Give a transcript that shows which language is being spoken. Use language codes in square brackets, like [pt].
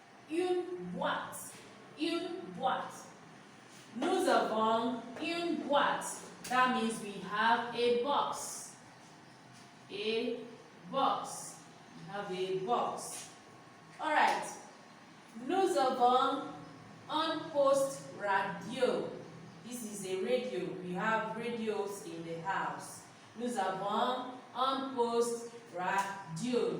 [fr] Une boîte. Une boîte. Nous avons une boîte. [en] That means we have a box. A box. We have a box. Alright. [fr] Nous avons un poste radio. [en] This is a radio. We have radios in the house. [fr] Nous avons un poste radio.